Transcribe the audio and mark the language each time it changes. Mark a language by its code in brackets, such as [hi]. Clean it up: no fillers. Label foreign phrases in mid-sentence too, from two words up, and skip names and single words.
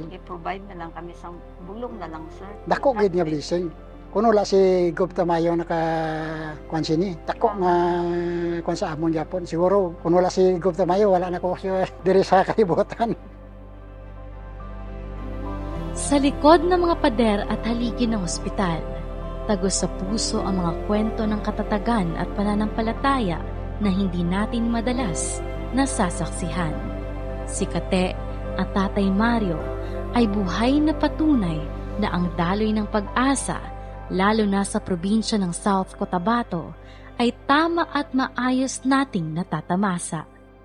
[hil] I-provide na lang kami sa bulong na lang, sir. Dako gid nga blessing. Kuno la si Gov Tamayo naka kwan sini. Dako nga kwan sa amon gyapon. Siguro kuno la si Gov Tamayo wala na ko diri sa kalibutan. [tl] Sa likod ng mga pader at haligi ng ospital, tagos sa puso ang mga kwento ng katatagan at pananampalataya na hindi natin madalas nasasaksihan. Si Kate at Tatay Mario ay buhay na patunay na ang daloy ng pag-asa, lalo na sa probinsya ng South Cotabato, ay tama at maayos nating natatamasa.